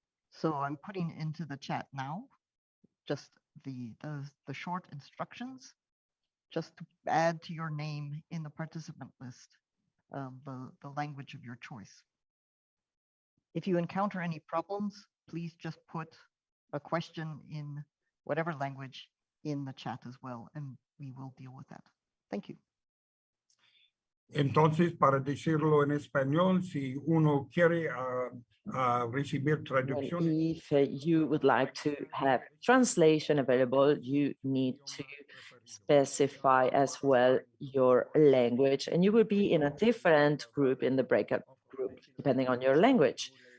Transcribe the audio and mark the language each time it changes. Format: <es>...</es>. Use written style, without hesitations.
<en>So I'm putting into the chat now just the short instructions, just to add to your name in the participant list, the language of your choice. If you encounter any problems, please just put a question in whatever language in the chat as well, and we will deal with that. Thank you.</en> <es>Entonces, para decirlo en español, si uno quiere recibir traducción.</es> <en>If you would like to have translation available, you need to specify as well your language, and you will be in a different group in the breakout group, depending on your language.</en>